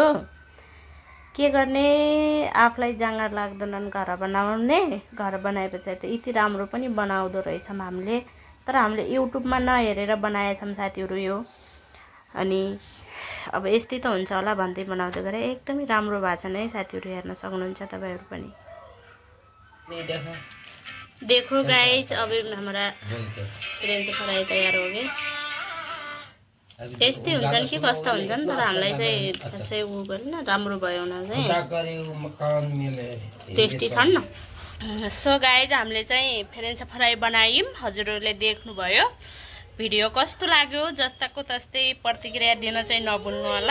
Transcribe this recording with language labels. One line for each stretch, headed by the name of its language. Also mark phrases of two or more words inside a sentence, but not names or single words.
Nepali: के गर्ने, आफूलाई जाँगर लाग्दैनन् घर बनाउने, घर बनाएपछि त यति राम्रो पनि बनाउँदो रहेछौँ हामीले। तर हामीले युट्युबमा नहेरेर बनाएछौँ साथीहरू यो। अनि अब यस्तै त हुन्छ होला भन्दै बनाउँदै गरे। एकदमै राम्रो भएको छ है साथीहरू, हेर्न सक्नुहुन्छ तपाईहरु पनि।
Hindi: देखो गाइस अब हमारा फ्रेंच फ्राई तयार हो गए।
Nepali: यस्तै हुन्छन् कि कस्तो हुन्छन्, तर हामीलाई चाहिँ त्यसै उ गरेन, राम्रो भयो न चाहिँ टेस्टी छन् न।
English: so guys
Nepali: हामीले चाहिँ फ्रेंच फ्राई बनायौं, हजुरहरुले देख्नुभयो। भिडियो कस्तो लाग्यो जस्ताको तस्तै प्रतिक्रिया दिन चाहिँ नभुल्नु होला।